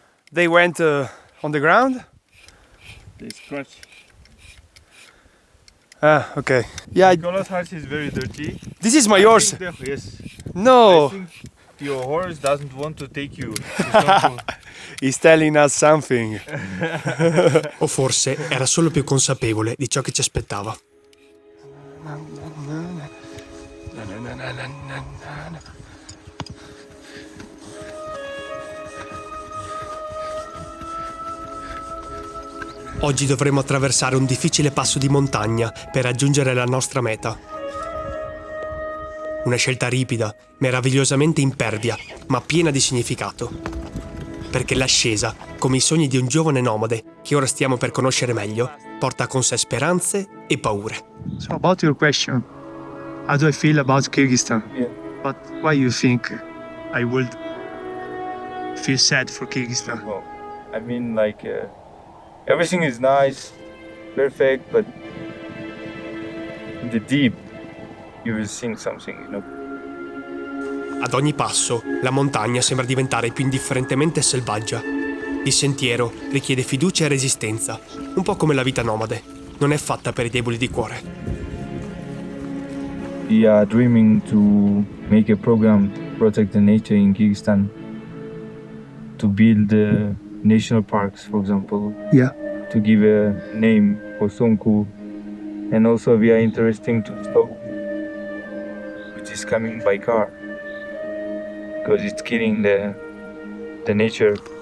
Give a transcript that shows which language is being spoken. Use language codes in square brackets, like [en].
[en] They went on the ground. They scratch. Ah, okay. Yeah, Nicolas' horse is very dirty. this is my horse. Yes. No, I think your horse doesn't want to take you. It's not he's telling us something. [it] O forse era solo più consapevole di ciò che ci aspettava. Oggi dovremo attraversare un difficile passo di montagna per raggiungere la nostra meta. Una scelta ripida, meravigliosamente impervia, ma piena di significato. Perché l'ascesa, come i sogni di un giovane nomade che ora stiamo per conoscere meglio, porta con sé speranze e paure. [en] So about your question, how do I feel about Kyrgyzstan? Yeah. But why you think I would feel sad for Kyrgyzstan? well, I mean, like, everything is nice, perfect, but in the deep, you will think something, you know. [it] Ad ogni passo, la montagna sembra diventare più indifferentemente selvaggia. Il sentiero richiede fiducia e resistenza, un po' come la vita nomade. Non è fatta per i deboli di cuore. [en] We are dreaming to make a program protect the nature in Kyrgyzstan, to build national parks, for example. Yeah. To give a name for Sonku, and also we are interesting to stop, which is coming by car, because it's killing the nature.